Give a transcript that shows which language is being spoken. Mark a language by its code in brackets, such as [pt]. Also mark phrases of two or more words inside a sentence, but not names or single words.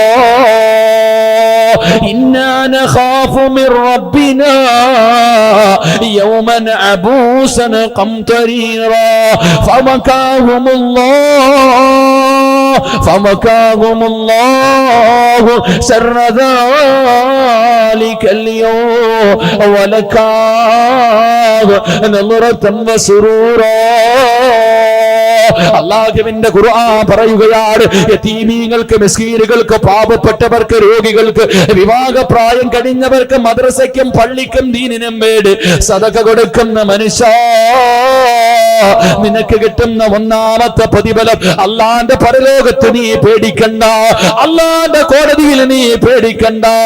[ar] إنا نخاف من ربنا يوما عبوسا قمطريرا فوقاهم الله شر ذلك اليوم ولكاه نظرة وسرورا. [ml] അല്ലാഹുവിന്റെ ഖുർആൻ പറയുകയാണ്, യതീമീങ്ങൾക്ക്, മിസ്കീനുകൾക്ക്, പാവപ്പെട്ടവർക്ക്, രോഗികൾക്ക്, വിവാഹപ്രായം കഴിഞ്ഞവർക്ക്, മദ്രസയ്ക്കും പള്ളിക്കും ദീനിനും വേണ്ടി സദഖ കൊടുക്കുന്ന മനുഷ്യ, നിനക്ക് കിട്ടുന്ന ഒന്നാമത്തെ പ്രതിഫലം അള്ളാന്റെ പരലോകത്ത് നീ പേടിക്കണ്ട, അള്ളാന്റെ കോടതിയിൽ നീ പേടിക്കണ്ട.